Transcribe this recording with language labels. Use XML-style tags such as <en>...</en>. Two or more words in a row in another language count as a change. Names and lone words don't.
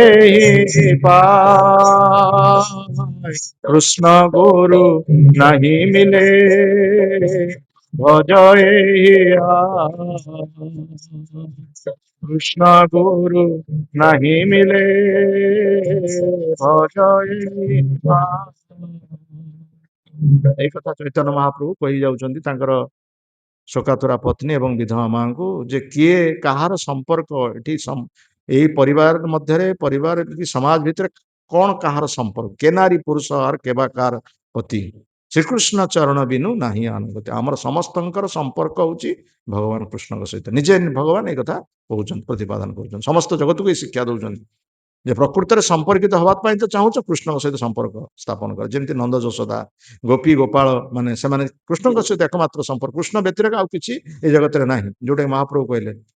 <bn>পায় কৃষ্ণ গুরু নাহি মিলে ভজয়ে কৃষ্ণ গুরু নাহি মিলে ভজয়ে এই কথা</bn> <or>ଚୈତନ୍ୟ ମହାପ୍ରଭୁ କହି ଯାଉଛନ୍ତି ତାଙ୍କର ଶୋକାତୁରା ପତ୍ନୀ ଏବଂ ବିଧବା ମାଙ୍କୁ ଯେ କିଏ କାହାର ସମ୍ପର୍କ ଏଠି ଏଇ ପରିବାର ମଧ୍ୟରେ ପରିବାର କି ସମାଜ ଭିତରେ କଣ କାହାର ସମ୍ପର୍କ</or> <bn>কে নারী পুরুষ আর কেবা কাহার পতি শ্রীকৃষ্ণ চরণ বিনু নাহি অনুগতি</bn> <or>ଆମର ସମସ୍ତଙ୍କର ସମ୍ପର୍କ ହଉଛି ଭଗବାନ କୃଷ୍ଣଙ୍କ ସହିତ ନିଜେ ଭଗବାନ ଏଇ କଥା କହୁଛନ୍ତି ପ୍ରତିପାଦନ କରୁଛନ୍ତି ସମସ୍ତ ଜଗତକୁ ଏଇ ଶିକ୍ଷା ଦଉଛନ୍ତି ଯେ ପ୍ରକୃତରେ ସମ୍ପର୍କିତ ହବା ପାଇଁ ତ ଚାହୁଁଛ କୃଷ୍ଣଙ୍କ ସହିତ ସମ୍ପର୍କ ସ୍ଥାପନ କର ଯେମିତି ନନ୍ଦ ଯଶୋଦା ଗୋପୀ ଗୋପାଳ ମାନେ ସେମାନେ କୃଷ୍ଣଙ୍କ ସହିତ ଏକମାତ୍ର ସମ୍ପର୍କ କୃଷ୍ଣ ବ୍ୟତିରେକ ଆଉ କିଛି ଏ ଜଗତରେ ନାହିଁ ଯୋଉଟା ମହାପ୍ରଭୁ କହିଲେ</or>